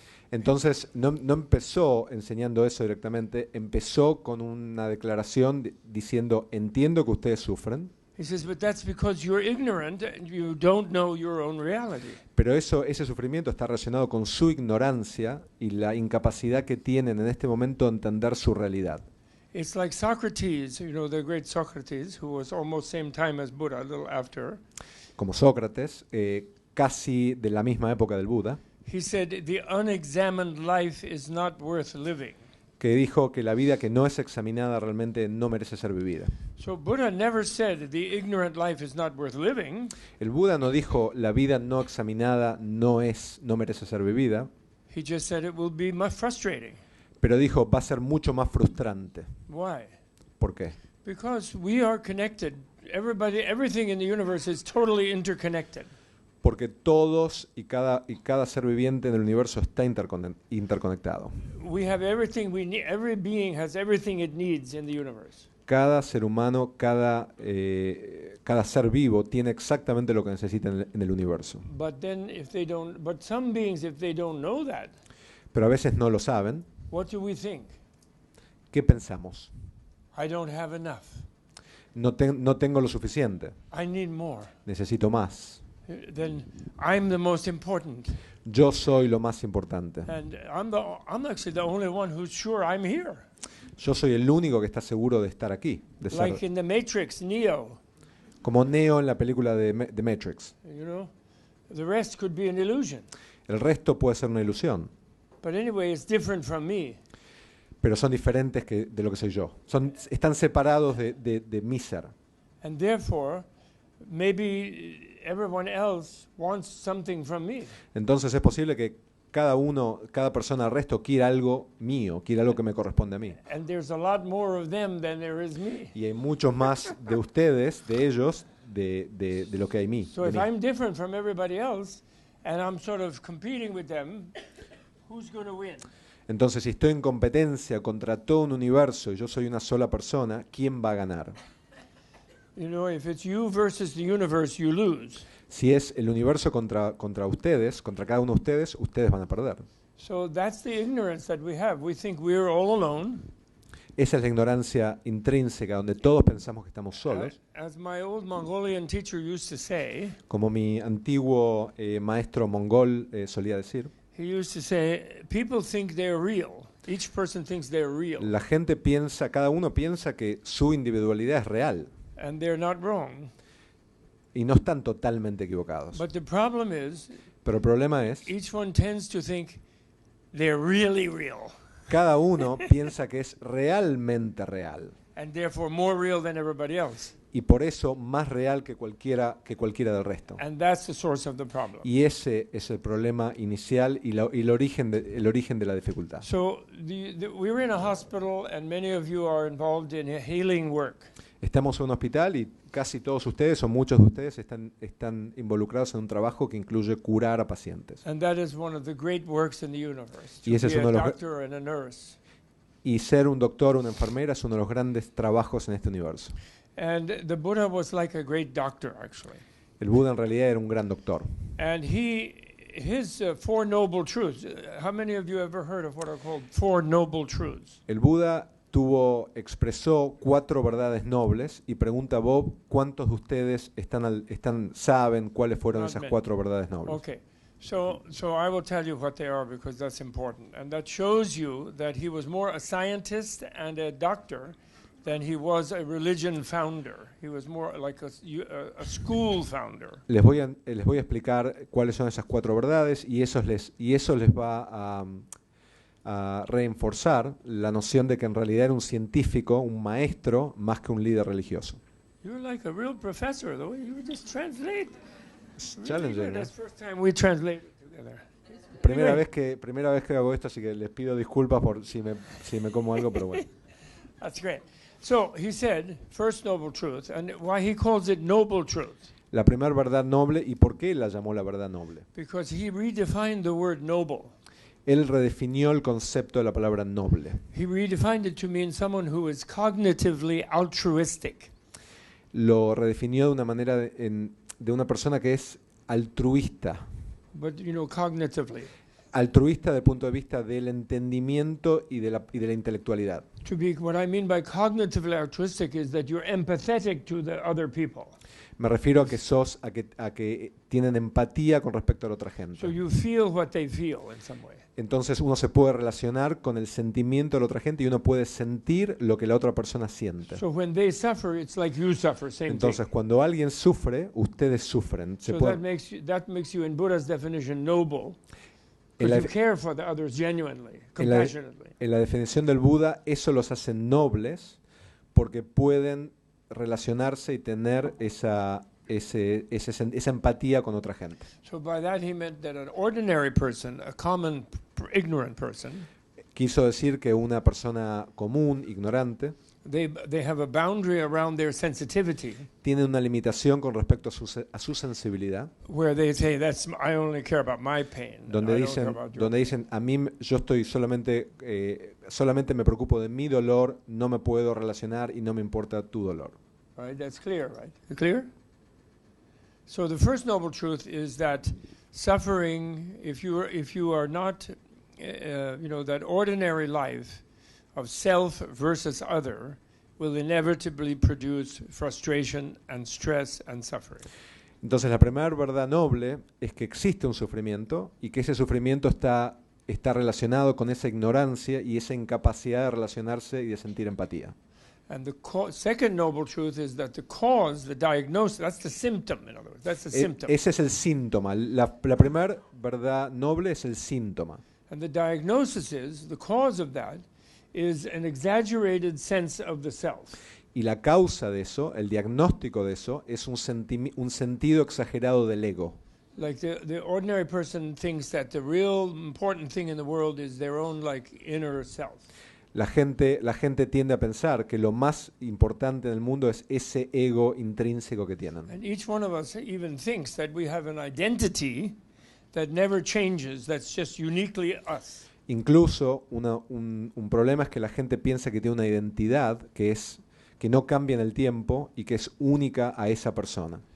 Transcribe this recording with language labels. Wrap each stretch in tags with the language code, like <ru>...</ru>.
<es>Entonces no empezó enseñando eso directamente, empezó con una declaración diciendo, entiendo que ustedes sufren.</es> <en>He says, but that's because you're ignorant and you don't know your own reality.</en> <es>Pero ese sufrimiento está relacionado con su ignorancia y la incapacidad que tienen en este momento de entender su realidad.</es> <en>It's like Socrates, the great Socrates, who was almost same time as Buddha, a little after.</en> <es>Como Sócrates, casi de la misma época del Buda.</es> <en>He said, the unexamined life is not worth living.</en> <es>que dijo que la vida que no es examinada realmente no merece ser vivida.</es> <en>So Buddha never said the ignorant life is not worth living.</en> <es>El Buda no dijo la vida no examinada no merece ser vivida,</es> <en>He just said it will be much frustrating.</en> <es>pero dijo va a ser mucho más frustrante.</es> <en>Why?</en> <es>¿Por qué?</es> <en>Because we are connected. Everything in the universe is totally interconnected.</en> <es>Porque todos y cada ser viviente en el universo está interconectado.</es> <en>We have everything we need. Every being has everything it needs in the universe.</en> <es>Cada ser humano, cada ser vivo tiene exactamente lo que necesita en el universo.</es> <en>But some beings, if they don't know that,</en> <es>Pero a veces no lo saben.</es> <en>what do we think?</en> <es>¿Qué pensamos?</es> <en>I don't have enough.</en> <es>No tengo lo suficiente.</es> <en>I need more.</en> <es>Necesito más.</es> <en>Then I'm the most important,</en> <es>Yo soy lo más importante.</es> <en>and I'm actually the only one who's sure I'm here.</en> <es>Yo soy el único que está seguro de estar aquí, de ser</es> <en>Like in the Matrix, Neo.</en> <es>como Neo en la película de Matrix.</es> <en>You know, the rest could be an illusion.</en> <es>El resto puede ser una ilusión,</es> <en>But anyway, it's different from me.</en> <es>pero son diferentes de lo que soy yo. Están separados de mi ser.</es> <en>And therefore, maybe everyone else wants something from me.</en> <es>Entonces es posible que cada persona del resto quiera algo mío, quiera algo que me corresponde a mí.</es> <en>And there's a lot more of them than there is me.</en> <es>Y hay muchos más de ustedes, de ellos, de lo que hay mí.</es> <en>So</en> <es>de</es> <en>if</en> <es>mí.</es> <en>I'm different from everybody else, and I'm sort of competing with them, who's going to win?</en> <es>Entonces, si estoy en competencia contra todo un universo y yo soy una sola persona, ¿quién va a ganar?</es> <en>You know, if it's you versus the universe, you lose.</en> <es>Si es el universo contra ustedes, contra cada uno de ustedes, ustedes van a perder.</es> <en>So that's the ignorance that we have. We think we're all alone.</en> <es>Esa es la ignorancia intrínseca, donde todos pensamos que estamos solos.</es> <en>As my old Mongolian teacher used to say,</en> <es>Como mi antiguo maestro mongol solía decir,</es> <en>he used to say, people think they're real. Each person thinks they're real.</en> <es>la gente piensa, cada uno piensa que su individualidad es real.</es> <en>And they're not wrong.</en> <es>Y no están totalmente equivocados.</es> <en>But the problem is,</en> <es>Pero el problema es,</es> <en>each one tends to think they're really real.</en> <es>cada uno piensa que es realmente real.</es> <en>And therefore more real than everybody else.</en> <es>Y por eso más real que cualquiera del resto.</es> <en>And that's the source of the problem.</en> <es>Y ese es el problema inicial y el origen de la dificultad.</es> <en>So we're in a hospital, and many of you are involved in healing work.</en> <es>Estamos en un hospital y casi todos ustedes o muchos de ustedes están involucrados en un trabajo que incluye curar a pacientes.</es> <en>And that is one of the great works in the universe.</en> <es>Y ese es</es> <en>To be</en> <es>uno</es> <en>a</en> <es>de los</es> <en>doctor and a nurse.</en> <es>Y ser un doctor o una enfermera es uno de los grandes trabajos en este universo.</es> <en>And the Buddha was like a great doctor, actually.</en> <es>El Buda en realidad era un gran doctor.</es> <en>And his Four Noble Truths. How many of you ever heard of what are called Four Noble Truths?</en> <es>El Buda expresó 4 verdades nobles y pregunta a Bob, ¿cuántos de ustedes saben cuáles fueron</es> <en>Not</en> <es>esas</es> <en>many.</en> <es>4 verdades nobles?</es> <en>Okay. So I will tell you what they are because that's important. And that shows you that he was more a scientist and a doctor than he was a religion founder. He was more like a school founder.</en> <es>Les voy a explicar cuáles son esas 4 verdades y eso les va a reforzar la noción de que en realidad era un científico, un maestro, más que un líder religioso.</es> <en>You're like a real professor, though. You just translate. It's Really challenging, good. ¿eh? That's the first time we translated together.</en> <es>Primera vez que hago esto, así que les pido disculpas por si me como algo, pero bueno.</es> <en>That's great. So he said, first noble truth, and why he calls it noble truth,</en> <es>La primera verdad noble, ¿y por qué la llamó la verdad noble?</es> <en>because he redefined the word noble.</en> <es>Él redefinió el concepto de la palabra noble.</es> <en>He redefined it to mean someone who is cognitively altruistic.</en> <es>Lo redefinió de una manera de una persona que es altruista.</es> <en>But, cognitively.</en> <es>Altruista desde el punto de vista del entendimiento y de la intelectualidad.</es> <en>What I mean by cognitively altruistic is that you're empathetic to the other people.</en> <es>Me refiero a que tienen empatía con respecto a la otra gente.</es> <en>So you feel what they feel in some way.</en> <es>Entonces uno se puede relacionar con el sentimiento de la otra gente y uno puede sentir lo que la otra persona siente.</es> <en>So when they suffer, it's like you suffer, same</en> <es>Entonces</es> <en>thing.</en> <es>cuando alguien sufre, ustedes sufren.</es> <en>So that makes you, in Buddha's definition, noble.</en> <es>En la,</es> <en>Because you care for the others genuinely,</en> <es>en la-</es> <en>compassionately.</en> <es>en la definición del Buda, eso los hace nobles porque pueden relacionarse y tener esa empatía con otra gente.</es> <en>So by that he meant that an ordinary person, a common ignorant person,</en> <es>Quiso decir que una persona común, ignorante,</es> <en>they have a boundary around their sensitivity</en> <es>tiene una limitación con respecto a su sensibilidad,</es> <en>where they say I only care about my pain.</en> <es>donde</es> <en>I don't care</en> <es>dicen,</es> <en>about your</en> <es>donde dicen a mí yo estoy solamente me preocupo de mi dolor, no me puedo relacionar y no me importa tu dolor.</es> <en>pain. Right? That's clear, right? Clear? So the first noble truth is that suffering, if you are not, that ordinary life of self versus other, will inevitably produce frustration and stress and suffering.</en> <es>Entonces la primera verdad noble es que existe un sufrimiento y que ese sufrimiento está relacionado con esa ignorancia y esa incapacidad de relacionarse y de sentir empatía. And the second noble truth is that the cause, the diagnosis, that's the symptom, in other words, that's the symptom. Ese es el síntoma. La primera verdad noble es el síntoma.</es> <en>And the diagnosis is, the cause of that is an exaggerated sense of the self.</en> <es>Y la causa de eso, el diagnóstico de eso, es un sentido exagerado del ego.</es> <en>Like the ordinary person thinks that the real important thing in the world is their own inner self.</en> <es>La gente tiende a pensar que lo más importante en el mundo es ese ego intrínseco que tienen.</es> <en>And each one of us even thinks that we have an identity that never changes, that's just uniquely us.</en> <es>Incluso un problema es que la gente piensa que tiene una identidad que no cambia en el tiempo y que es única a esa persona.</es>